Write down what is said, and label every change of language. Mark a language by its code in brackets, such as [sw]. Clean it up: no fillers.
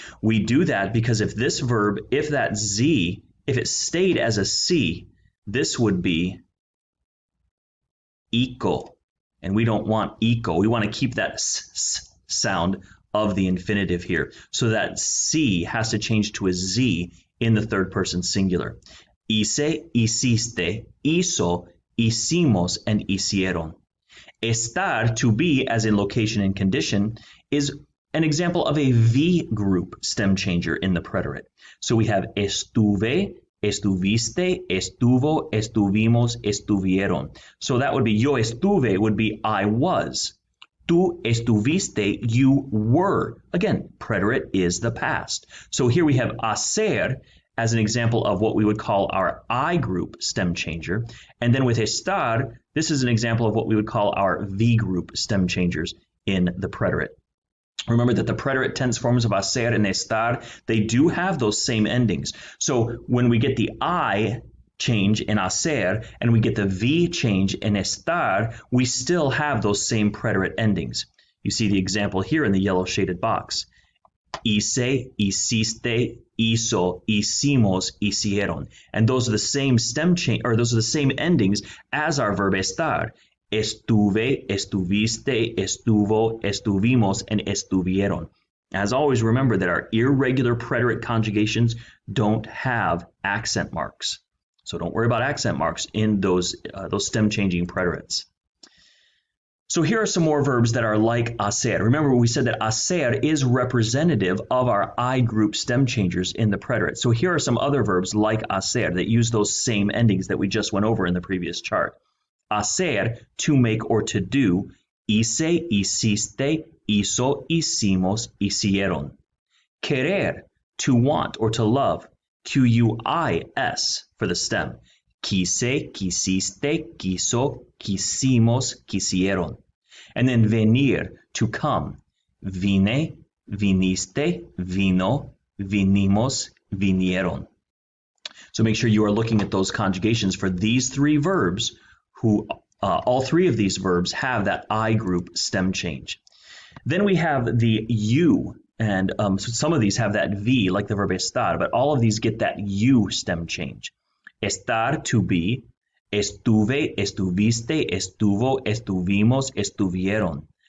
[en] We do that because if this verb, if that Z, if it stayed as a C, this would be ico. And we don't want ico. We want to keep that s sound of the infinitive here. So that C has to change to a Z in the third person singular. [es] Hice, hiciste, hizo, hicimos, and hicieron. [en] Estar, to be, as in location and condition, is an example of a V group stem changer in the preterite. So we have [es] estuve, estuviste, estuvo, estuvimos, estuvieron. [en] So that would be [es] yo estuve [en] would be I was. [es] Tú estuviste, [en] you were. Again, preterite is the past. So here we have hacer as an example of what we would call our I group stem changer. And then with estar, this is an example of what we would call our V group stem changers in the preterite. Remember that the preterite tense forms of hacer and estar, they do have those same endings. So when we get the I change in hacer and we get the V change in estar, we still have those same preterite endings. You see the example here in the yellow shaded box. [es] Hice, hiciste, hizo, hicimos, hicieron. [en] And those are the same stem change, or those are the same endings as our verb estar. [es] Estuve, estuviste, estuvo, estuvimos, and estuvieron. [en] As always, remember that our irregular preterite conjugations don't have accent marks. So don't worry about accent marks in those stem changing preterites. So here are some more verbs that are like hacer. Remember, we said that hacer is representative of our I group stem changers in the preterite. So here are some other verbs like hacer that use those same endings that we just went over in the previous chart. Hacer, to make or to do. [es] Hice, hiciste, hizo, hicimos, hicieron. [en] Querer, to want or to love. Q-U-I-S for the stem. [es] Quise, quisiste, quiso, quisimos, quisieron. [en] And then [es] venir, [en] to come. [es] Vine, viniste, vino, vinimos, vinieron. [en] So make sure you are looking at those conjugations for these three verbs who all three of these verbs have that I group stem change. Then we have the U And so some of these have that V, like the verb estar, but all of these get that U stem change. Estar, to be. [es] Estuve, estuviste, estuvo, estuvimos, estuvieron.